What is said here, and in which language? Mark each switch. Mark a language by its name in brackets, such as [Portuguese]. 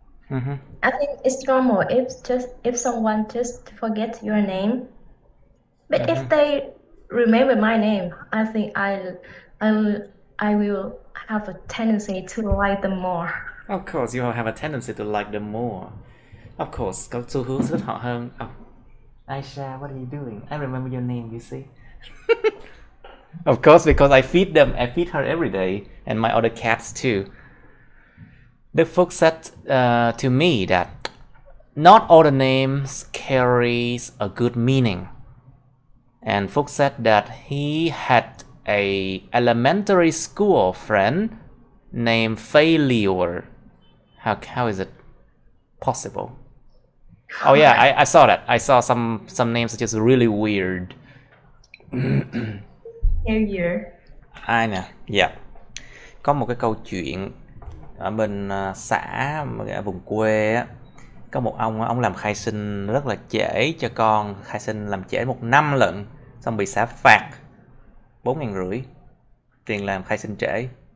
[English] I think it's normal if someone just forget your name. But if they remember my name, I think I will have a tendency to like them more. Of course, you have a tendency to like them more. Of course, [Vietnamese] có xu hướng thích họ hơn. [English] Oh. Aisha, what are you doing? I remember your name, you see. Of course, because I feed them. I feed her every day, and my other cats too. The Phúc said to me that not all the names carries a good meaning. And Phúc said that he had a elementary school friend named Failure. How is it possible? Oh yeah, I saw that. I saw some names are just really weird. Failure. [Vietnamese] Ai nè? Dạ. Có một cái câu chuyện ở bên xã ở vùng quê á, có một ông làm khai sinh rất là trễ cho con, khai sinh làm trễ 1 năm lận, xong bị xã phạt 4.500 tiền làm khai sinh trễ.